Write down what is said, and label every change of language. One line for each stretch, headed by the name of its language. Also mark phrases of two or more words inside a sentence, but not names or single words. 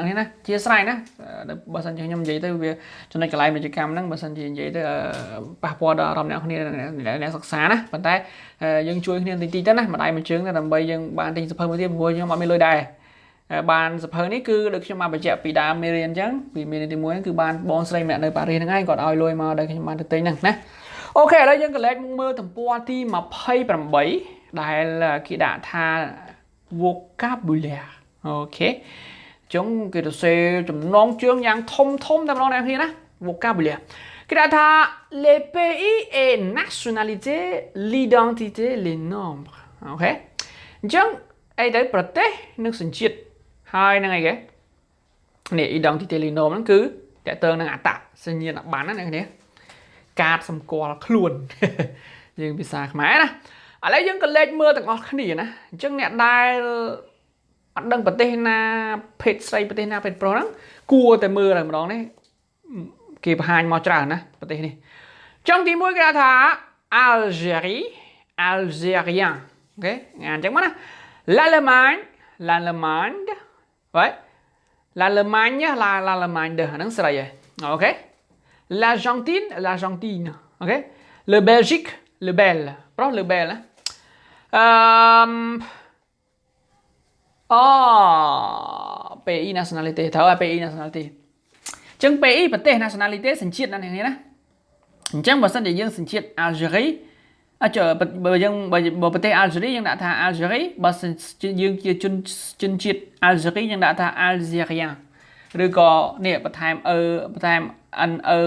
Khmer: គ្នាណាជាស្រ័យណាបើសិនជាខ្ញុំនិយាយទៅវាចំណុចកន្លែងពាណិជ្ជកម្មហ្នឹងបើសិនជានិយាយទៅប៉ះពាល់ដល់អារម្មណ៍អ្នកគ្នាអ្នកសិក្សាណាប៉ុន្តែយើងជួយគ្នាតិចទៅណាម្ដាយមួយជើងទៅដើម្បីយើងបានទិញសៀវភៅមួយទៀតព្រោះខ្ញុំអត់មានលុយដែរបានសៀវភៅនេះគឺដូចខ្ញុំបានបញ្ជាក់ពីដើមមេរៀនអញ្ចឹងពីមេរៀនទី1គឺបានបងស្រីម្នាក់នៅប៉ារីសហ្នឹងឯងគាត់ឲ្យលុយមកដែលខ្ញុំបានទៅទិញហ្នឹងណាអូខេឥឡូវយើងកលែកមកមើលទំព័រទី 28ដែលគេដាក់ថាvocabulaire អូខេចុងគេទៅសេចំណងជើងយ៉ាងធំតែម្ដងអ្នកគ្នាណា vocabulaire គេដាក់ថា
French: les pays et nationalités l'identité les nombres
Khmer: អូខេអញ្ចឹងអីទៅប្រទេសនិងសញ្ជាតិហើយនឹងអីគេនេះ
French: identité les nombres
Khmer: ហ្នឹង គឺតើតើនឹងអត្តសញ្ញាណប័ណ្ណណាអ្នកគ្នាកាតសម្គាល់ខ្លួនយើងភាសាខ្មែរណាឥឡូវយើងក៏លេខមើលទាំងអស់គ្នាណាអញ្ចឹងអ្នកដែលអត់ដឹងប្រទេសណាភេទស្រីប្រទេសណាភេទប្រុសហ្នឹងគួរតែមើលតែម្ដងនេះគេបង្ហាញមកច្រើនណាប្រទេសនេះអញ្ចឹងទី1គេថា Algérie Algérien អូខេអានអញ្ចឹងមកណា l'Allemagne
French: ouais l'Allemagne l'Allemagne
Khmer: ដែរហ្នឹងស្រីហើយអូខេ l'Argentineអូខេ
French: le Belgique le Bel
Khmer: ប្រុស
French: le Bel
Khmer: ណា
French: pays nationalité
Khmer: ត្រូវហើយ
French: pays nationalité
Khmer: អញ្ចឹង pays ប្រទេស nationalité សញ្ជាតិណាអ្នកនេះណាអញ្ចឹងបើសិនជាយើងសញ្ជាតិ Algérie បើយើងបើប្រទេស Algérie យើងដាក់ថា Algérie បើសិនជាយើងជាជនជាតិ Algérie យើងដាក់ថា Algérien ឬក៏នេះបន្ថែមក